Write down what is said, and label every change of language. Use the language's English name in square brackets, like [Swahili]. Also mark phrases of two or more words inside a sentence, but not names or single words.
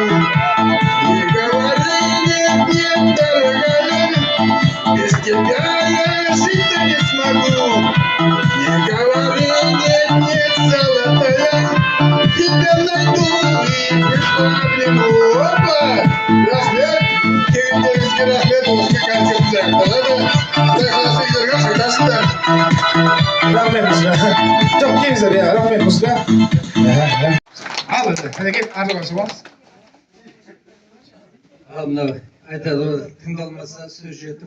[Russian] Не говори нет, дорогая, без тебя я жить не смогу. Не говори нет, золотая, тебя найду и крепко обниму. [Kazakh] Рахмет, кеңдеріңізге рахмет, осындай концертте. Болады, құдай қаласа үйлерге қайтасыңдар. Рахмет бізге. Жоқ, келіңіздер, рахмет бізге. Ал енді, әнекей, арнамасы бар. Ал мынау айтады ғой, тыңдалмаса сөз жетім.